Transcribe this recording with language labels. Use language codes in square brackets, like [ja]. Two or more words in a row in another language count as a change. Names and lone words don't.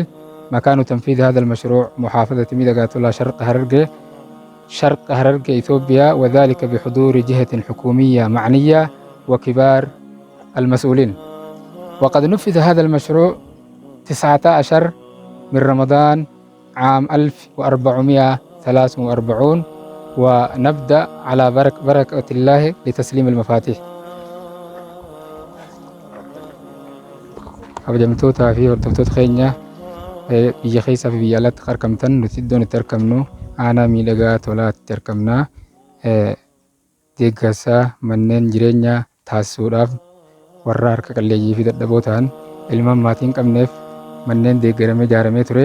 [ar] مكان تنفيذ هذا المشروع محافظة ميدغا تولا شرق هررجة إثيوبيا، وذلك بحضور جهة حكومية معنية وكبار المسؤولين. وقد نفذ هذا المشروع 19 من رمضان عام 1443 ونبدأ على بركة الله لتسليم المفاتيح. [om] kabajamtoota fi hordoftoota keenya biyya keessaa fi biyya alaatti argamtan nuti iddoon itti argamnu aanaa miidhagaa tolaatti argamna. Deeggarsa manneen jireenyaa taasisuudhaaf warra harka qalleeyyii fi dadhaboo ta'an ilmaan maatii hin qabneef manneen deeggaramee ijaaramee ture.